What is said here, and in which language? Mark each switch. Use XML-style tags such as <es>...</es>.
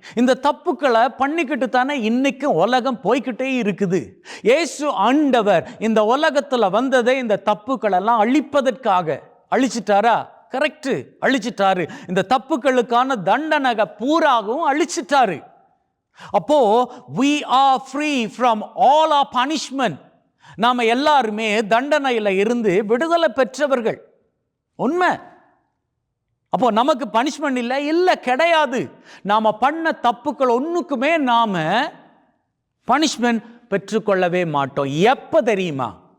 <ta>இந்த தப்புக்களை பண்ணிக்கிட்டு தானே இன்னைக்கும் உலகம் போய்கிட்டே இருக்குது. இயேசு ஆண்டவர் இந்த உலகத்துல வந்ததை இந்த தப்புக்கள் எல்லாம் அழிப்பதற்காக. அழிச்சிட்டாரா? கரெக்ட், அழிச்சிட்டாரு. இந்த தப்புக்களுக்கான தண்டனை பூராகவும் அழிச்சிட்டாரு.</ta> <en>அப்போ we are free from all our punishment.</en> <ta>நாம எல்லாருமே தண்டனையில இருந்து விடுதலை பெற்றவர்கள். உண்மை. அப்போ நமக்கு பனிஷ்மெண்ட் இல்லை? இல்லை, கிடையாது. நாம பண்ண தப்புக்கள் ஒன்றுக்குமே நாம பனிஷ்மெண்ட் பெற்றுக்கொள்ளவே மாட்டோம். எப்ப தெரியுமா?</ta>